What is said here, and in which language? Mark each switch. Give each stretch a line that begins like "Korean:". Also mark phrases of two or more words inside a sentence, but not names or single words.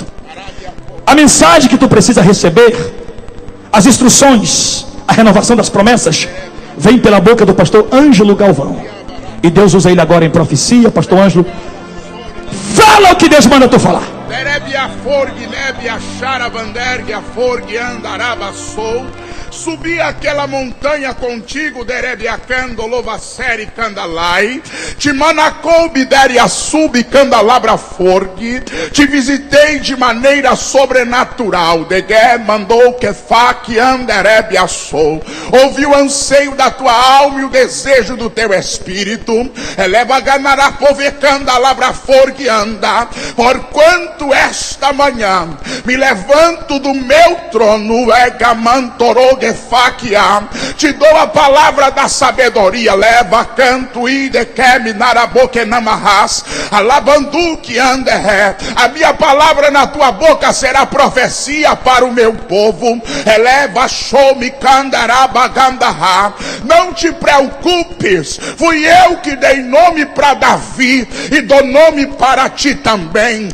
Portuguese: A mensagem que tu precisa receber, as instruções, a renovação das promessas, vem pela boca do pastor Ângelo Galvão. E Deus usa ele agora em profecia. Pastor Ângelo, fala o que Deus manda tu falar. Subi aquela montanha contigo, derebiacando, louvacere, candalai. Te manacoubi, deriaçubi, candalabra forgue. Te visitei de maneira sobrenatural. Degué mandou que faque anderebiaçou. Ouvi o anseio da tua alma e o desejo do teu espírito. Eleva ganarapove, candalabra forgue anda. Porquanto esta manhã me levanto do meu trono, egamantorou. Te dou a palavra da sabedoria. Leva canto e de queme naraboque namarras. Alabandu que anderé. A minha palavra na tua boca será profecia para o meu povo. Eleva show me candarabagandahá. Não te preocupes, fui eu que dei nome para Davi e dou nome para ti também.